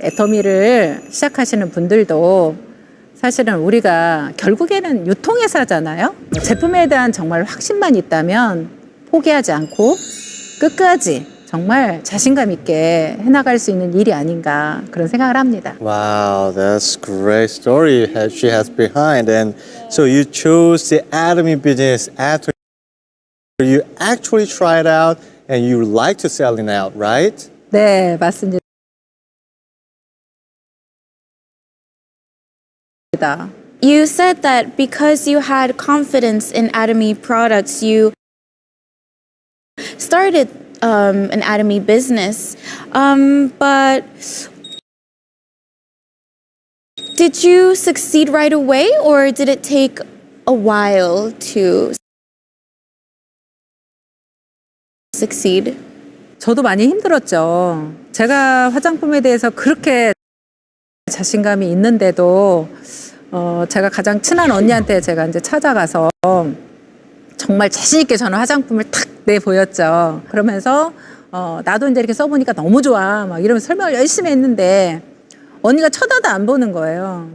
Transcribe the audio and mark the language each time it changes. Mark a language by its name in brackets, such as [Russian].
[Korean] 애터미를 시작하시는 분들도 사실은 우리가 결국에는 유통회사잖아요. 제품에 대한 정말 확신만 있다면 포기하지 않고 끝까지 정말 자신감 있게 해나갈 수 있는 일이 아닌가 그런 생각을 합니다. [English] Wow, that's great story she has behind. And so you chose the Atomy business after you actually tried out and you like to sell it out, right? [Korean] 네, 맞습니다. [English] You said that because you had confidence in Atomy products, you started an Atomy business. But did you succeed right away, or did it take a while to succeed? [Korean] 저도 많이 힘들었죠. 제가 화장품에 대해서 그렇게 자신감이 있는데도 제가 가장 친한 언니한테 제가 이제 찾아가서 정말 자신 있게 저는 화장품을 탁 내보였죠. 그러면서 나도 이제 이렇게 써보니까 너무 좋아 막 이러면서 설명을 열심히 했는데 언니가 쳐다도 안 보는 거예요.